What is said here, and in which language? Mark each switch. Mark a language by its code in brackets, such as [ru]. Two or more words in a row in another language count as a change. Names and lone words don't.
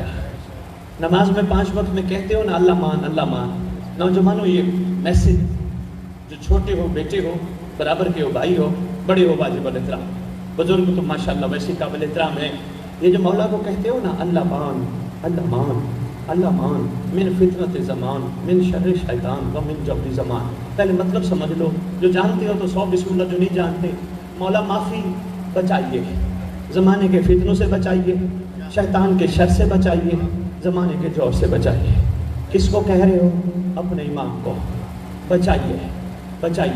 [ur] نماز میں 5 وقت میں کہتے ہو نا [ar] اللہ مان. [ur] نوجوانوں یہ میسج, جو چھوٹے ہو بیٹے ہو, برابر کے ہو بھائی ہو, بڑے ہو واجب الاحترام, بزرگ تو ماشاءاللہ ویسے قابل احترام ہے. یہ جو مولا کو کہتے ہو نا [ar] اللہ مان من فتنت زمان, من شر شیطان و من جور زمان. [ur] پہلے مطلب سمجھ لو. جو جانتے ہو تو 100 [ar] بسم اللہ, [ur] جو نہیں جانتے مولا معافی, بچائیے, زمانے کے فتنوں سے بچائیے, شیطان کے شر سے بچائیے, زمانے کے جور سے بچائیے. کس کو کہہ رہے ہو؟ اپنے امام کو. بچائیے.